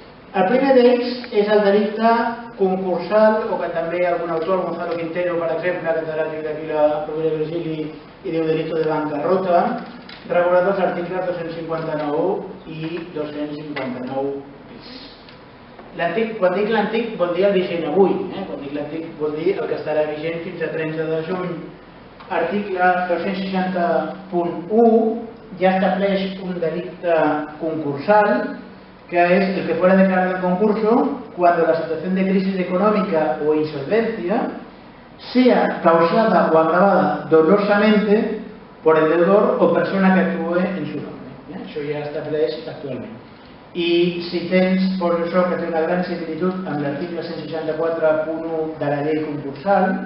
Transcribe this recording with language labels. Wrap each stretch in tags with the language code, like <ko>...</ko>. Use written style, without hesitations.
<ca>El primer d'ells és el delicte concursal, o que també algun autor, Gonzalo Quintero, per exemple, catedràtic d'aquí la Rovira i Virgili, i diu</ca> <es>delito de bancarrota,</es> <ca>regulat als articles 259 i 259 bis. Quan dic l'antic vol dir el vigent avui, quan dic l'antic vol dir el que estarà vigent fins a 30 de juny. Article 260.1 ja estableix un delicte concursal, que es el que</ca> <es>fuera declarado en concurso cuando la situación de crisis económica o insolvencia sea causada o agravada dolosamente por el deudor o persona que actúe en su nombre.</es> <ca>Això ja estableix actualment. I si tens, poso això que té una gran similitud amb l'article 164.1 de la llei concursal,</ca>